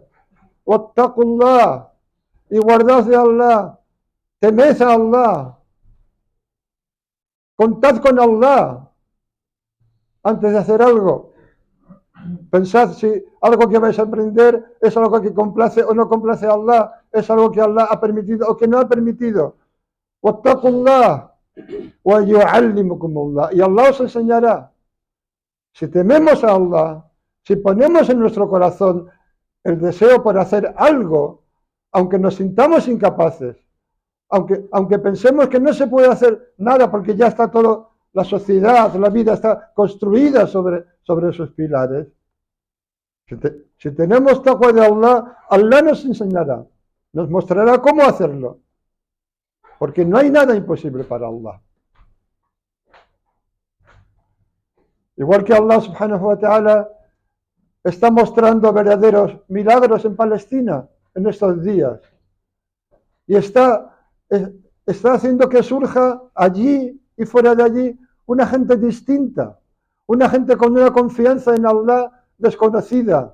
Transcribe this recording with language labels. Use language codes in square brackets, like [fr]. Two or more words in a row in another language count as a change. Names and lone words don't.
[es] Wattaqullah, y guardaos de Allah, temed a Allah, contad con Allah antes de hacer algo. Pensad si algo que vais a aprender es algo que complace o no complace a Allah, es algo que Allah ha permitido o que no ha permitido. [ar] واتقوا الله ويعلمكم الله, [es] y Allah os enseñará. Si tememos a Allah, si ponemos en nuestro corazón el deseo por hacer algo, aunque nos sintamos incapaces, aunque pensemos que no se puede hacer nada porque ya está todo, la sociedad, la vida está construida sobre esos pilares. Si tenemos taqwa de Allah, Allah nos enseñará, nos mostrará cómo hacerlo, porque no hay nada imposible para Allah. Igual que Allah [ar] سبحانه وتعالى [es] está mostrando verdaderos milagros en Palestina en estos días. Y está haciendo que surja allí y fuera de allí una gente distinta, una gente con una confianza en Allah desconocida.